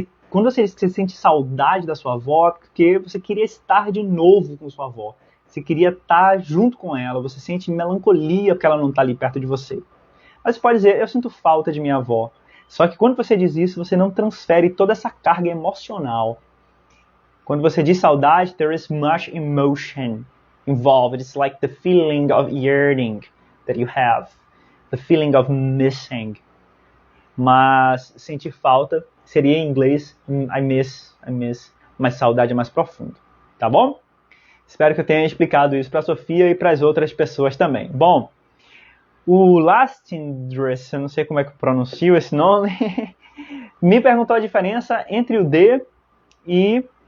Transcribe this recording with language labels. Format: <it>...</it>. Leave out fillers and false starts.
<pt>Quando você sente saudade da sua avó, é porque você queria estar de novo com sua avó. Você queria estar junto com ela, você sente melancolia porque ela não está ali perto de você. Mas você pode dizer, eu sinto falta de minha avó. Só que quando você diz isso, você não transfere toda essa carga emocional. Quando você diz saudade,</pt> <en>there is much emotion involved. It's like the feeling of yearning that you have. The feeling of missing.</en> <pt>Mas sentir falta seria em inglês</pt> <en>I miss,</en> <pt>mas saudade é mais profundo. Tá bom? Espero que eu tenha explicado isso para a Sofia e para as outras pessoas também. Bom, o Lastindress, eu não sei como é que eu pronuncio esse nome, me perguntou a diferença entre o D e...</pt>